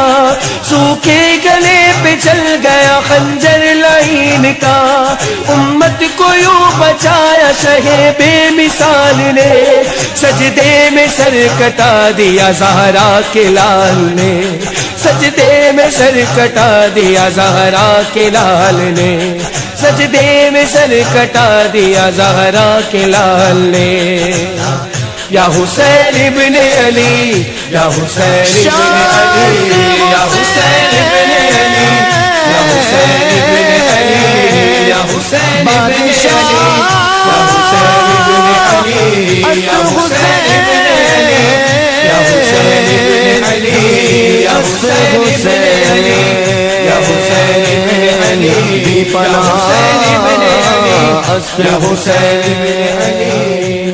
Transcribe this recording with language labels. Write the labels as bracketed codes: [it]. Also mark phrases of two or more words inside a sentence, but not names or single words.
[ur] سوکھے گلے پہ چل گیا خنجر لعین کا امت کو یوں بچایا شہ بے مثال نے سجدے میں سر کٹا دیا زہرا کے لال نے سجدے میں سر کٹا دیا زہرا کے لال نے سجدے میں سر کٹا دیا زہرا کے لال نے [ar] یا حسین ابن علی یا حسین ابن علی یا حسین ابن علی یا حسین ابن علی یا حسین ابن علی یا حسین ابن علی یا حسین ابن علی یا حسین ابن علی یا حسین ابن علی یا حسین ابن علی پناہ یا حسین ابن علی